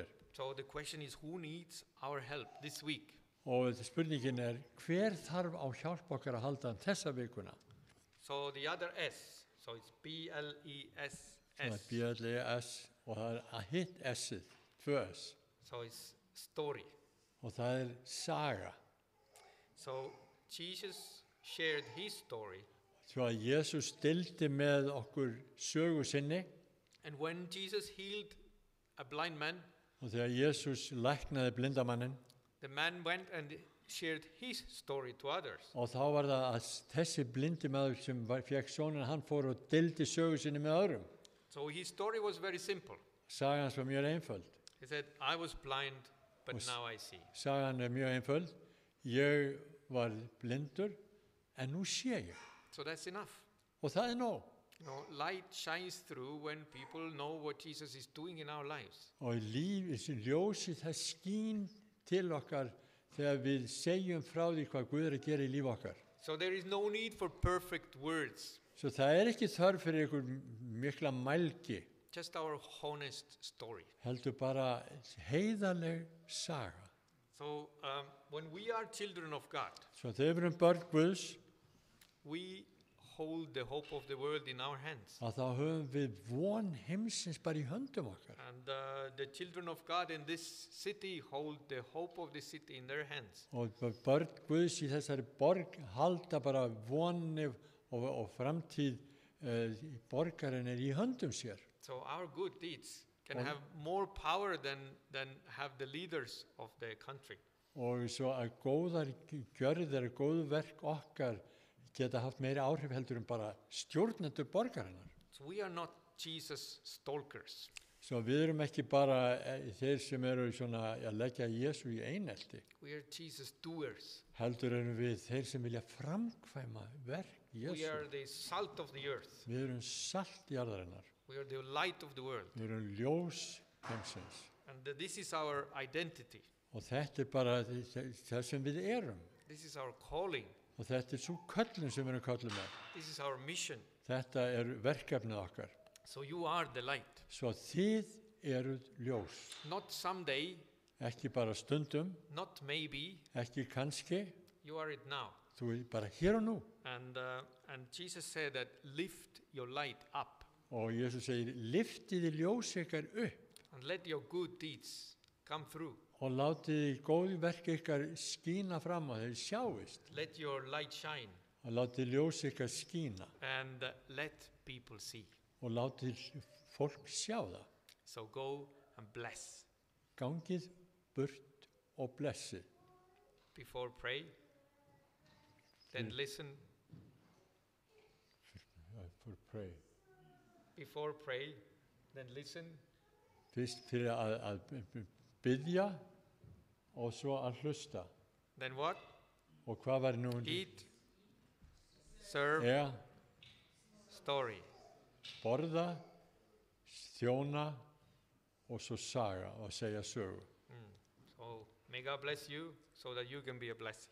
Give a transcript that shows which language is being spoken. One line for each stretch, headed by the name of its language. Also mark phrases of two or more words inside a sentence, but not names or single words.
English: So the question is, who needs our help this week?
Icelandic: Og spurningin hver þarf á hjálp okkar að halda þessa vikuna?
English: So the other S, so it's B-L-E-S-S.
Icelandic: Það B-L-E-S og það hitt S-ið, 2 S.
English: So it's story.
Icelandic: Og það saga.
English: So Jesus shared his story.
Icelandic: Svo að Jesús deildi með okkur sögu sinni.
English: And when Jesus healed a blind man,
Icelandic: Og þegar Jesús læknaði blindamannin.
English: the man went and shared his story to others.
Icelandic: Og þá var það að þessi blindi maður sem fekk sjónina, hann fór og deildi sögu sinni með öðrum.
English: So his story was very simple.
Icelandic: Sagan hans var mjög einföld.
English: He said, I was blind, but
Icelandic: Og
English: now I see.
Icelandic: Sagan mjög einföld. Ég var blindur, en nú sé ég.
English: So that's enough.
Icelandic: Og það nóg.
English: You know, light shines through when people know what Jesus is doing in our lives.
Icelandic: Og ljósið það skín til okkar þegar við segjum frá því hvað Guð að gera í líf okkar.
English: So there is no need for perfect words,
Icelandic: Svo það ekki þörf fyrir einhver mikla mælgi,
English: just our honest story.
Icelandic: heldur bara heiðarleg saga.
English: So when we are children of God,
Icelandic: Svo þegar við erum börn Guðs,
English: we hold the hope of the world in our hands.
Icelandic: að þá höfum við von heimsins bara í höndum okkar.
English: And the children of God in this city hold the hope of the city in their hands.
Icelandic: Og börn Guðs í þessari borg halda bara voni og framtíð borgarinn í höndum sér.
English: So our good deeds can have more power than have the leaders of the country.
Icelandic: Og svo að góðar gjörðir, góð verk okkar geta haft meiri áhrif heldur en bara stjórnendur borgarinnar.
English: So we are not Jesus stalkers.
Icelandic: Svo við erum ekki bara þeir sem eru svona að leggja Jesú í einelti.
English: We are Jesus doers.
Icelandic: Heldur erum við þeir sem vilja framkvæma verk
English: We
Icelandic: Jesú.
English: are the salt of the earth.
Icelandic: Við erum salt jarðarinnar.
English: We are the light of the world.
Icelandic: Við erum ljós heimsins.
English: And this is our identity.
Icelandic: Og þetta bara það sem við erum.
English: This is our calling.
Icelandic: Og þetta svo köllun sem við erum köllum með.
English: This is our mission.
Icelandic: Þetta verkefnið okkar.
English: So you are the light.
Icelandic: Svo þið eruð ljós.
English: Not someday,
Icelandic: Ekki bara stundum,
English: not maybe,
Icelandic: ekki kannski,
English: you are it now.
Icelandic: þú er bara hér og nú.
English: And Jesus said that lift your light up
Icelandic: Og Jesús segir, lyftiði ljós ykkar upp
English: and let your good deeds come through.
Icelandic: og látiði góð verk ykkar skína fram og þeir sjáist.
English: Let your light shine
Icelandic: Og látiði ljós ykkar skína
English: and let people see.
Icelandic: og látiði fólk sjá það.
English: So go and bless.
Icelandic: Gangið burt og blessið.
English: Before pray, then listen. For pray. Before pray, then listen.
Icelandic: Fyrst fyrir að biðja og svo að hlusta.
English: Then what?
Icelandic: Og hvað var nú?
English: Eat, serve, story.
Icelandic: Borða, þjóna og svo saga og segja sögu.
English: So may God bless you so that you can be a blessing.